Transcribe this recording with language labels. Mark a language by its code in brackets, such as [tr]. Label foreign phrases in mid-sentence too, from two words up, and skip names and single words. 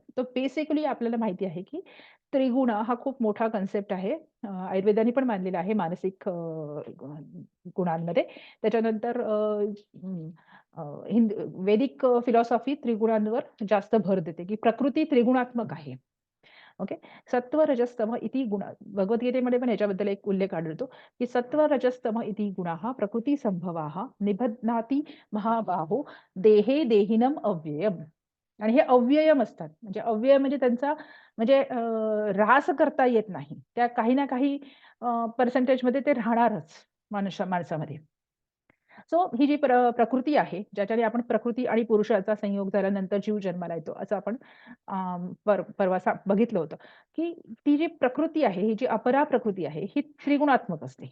[mr] तर बेसिकली आपल्याला माहिती आहे, की त्रिगुण हा खूप मोठा कन्सेप्ट आहे. आयुर्वेदाने पण मानलेला आहे मानसिक गुणांमध्ये. त्याच्यानंतर हं, वैदिक फिलॉसॉफी त्रिगुणांवर जास्त भर देते, की प्रकृती त्रिगुणात्मक आहे. ओके. [sa] सत्व, रजस, तम इति गुण [mr] भगवद्गीतेमध्ये पण याच्याबद्दल एक उल्लेख आढळतो, की [sa] सत्व, रजस, तम इति गुणाः प्रकृतिसंभवाः निबध्नाति महाबाहो देहे देहिनम् अव्ययम्. [mr] आणि हे अव्ययम असतात. म्हणजे अव्यय म्हणजे त्यांचा म्हणजे ऱ्हास करता येत नाही. त्या काही ना काही पर्सेंटेजमध्ये ते राहणारच माणसामध्ये. सो ही जी प्रकृती आहे, ज्याच्याने आपण प्रकृती आणि पुरुषाचा संयोग झाल्यानंतर जीव जन्माला येतो, असं आपण परवा बघितलं होतं, की ती जी प्रकृती आहे, ही जी अपरा प्रकृती आहे, ही त्रिगुणात्मक असते.